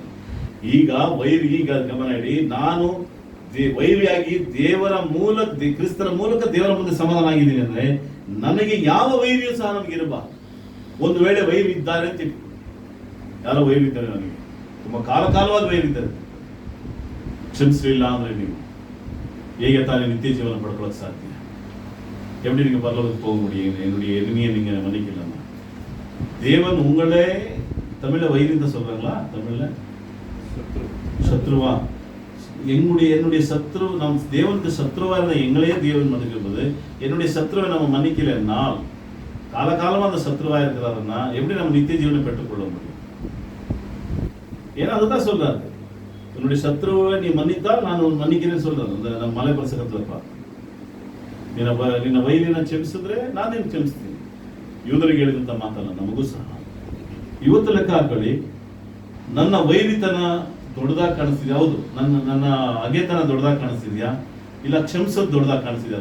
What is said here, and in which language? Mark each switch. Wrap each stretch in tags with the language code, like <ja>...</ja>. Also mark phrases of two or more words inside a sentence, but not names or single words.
<kn>ಈಗ ಗಮನ ಇಡಿ, ನಾನು ವೈರಿಯಾಗಿ ದೇವರ ಮೂಲಕ ಕ್ರಿಸ್ತನ ಮೂಲಕ ದೇವರ ಮುಂದೆ ಸಮಾಧಾನ ಆಗಿದ್ದೀನಿ ಅಂದ್ರೆ ನನಗೆ ಯಾವ ವೈರಿಯೂ ಸಹ ನಮಗೆ ಇರಬಾರ್ದು. ಒಂದು ವೇಳೆ ವೈರಿ ಇದ್ದಾರೆ ಅಂತ ಯಾರೋ ವೈರಿ ಇದ್ದಾರೆ, ನನಗೆ ತುಂಬಾ ಕಾಲವಾದ ವೈರಿ ಇದ್ದಾರೆ, ಕ್ಷಮಿಸಲಿಲ್ಲ ಅಂದ್ರೆ ನೀವು ಹೇಗೆ ತಾನೇ ನಿತ್ಯ ಜೀವನ ಪಡ್ಕೊಳ್ಳೋಕೆ ಸಾಧ್ಯ?</kn> <ta>எப்படி நீங்க பரலோகத்துக்கு போக முடியும்? என்னுடைய எளிமையை நீங்க மன்னிக்கலாம். தேவன் உங்களே தமிழ்ல வைரின்னு சொல்றாங்களா? தமிழ்ல சத்ருவா, என்னுடைய சத்ரு, நம் தேவனுக்கு சத்ருவா இருந்த எங்களையே தேவன் மன்னிக்கும்போது என்னுடைய சத்ருவை நம்ம மன்னிக்கலைன்னால் காலகாலமா அந்த சத்ருவா இருக்கிறாருன்னா எப்படி நம்ம நித்திய ஜீவனை பெற்றுக்கொள்ள முடியும்? ஏன்னா அதுதான் சொல்றாரு, என்னுடைய சத்ருவை நீ மன்னித்தால் நான் மன்னிக்கிறேன்னு சொல்றாரு. அந்த நம்ம மலை பிரசங்கத்துல பார்த்து</ta> <kn>ನಿನ್ನ ವೈರಿನ ಕ್ಷಮಿಸಿದ್ರೆ ನಾನು ನಿನ್ನ ಕ್ಷಮಿಸ್ತೀನಿ. ಯೂದರಿಗೆ ಹೇಳಿದಂತ ಮಾತಲ್ಲ, ನಮಗೂ ಸಹ ಇವತ್ತು ಲೆಕ್ಕ ಹಾಕೊಳ್ಳಿ. ನನ್ನ ವೈರಿತನ ದೊಡ್ಡದಾಗಿ ಕಾಣಿಸ್ತಿದ್ಯಾ? ಹೌದು. ನನ್ನ ಅಗೆತನ ದೊಡ್ಡದಾಗಿ ಕಾಣಿಸ್ತಿದ್ಯಾ? ಇಲ್ಲ ಕ್ಷಮಿಸೋದು ದೊಡ್ಡದಾಗಿ ಕಾಣಿಸ್ತಿದ್ಯಾ?</kn>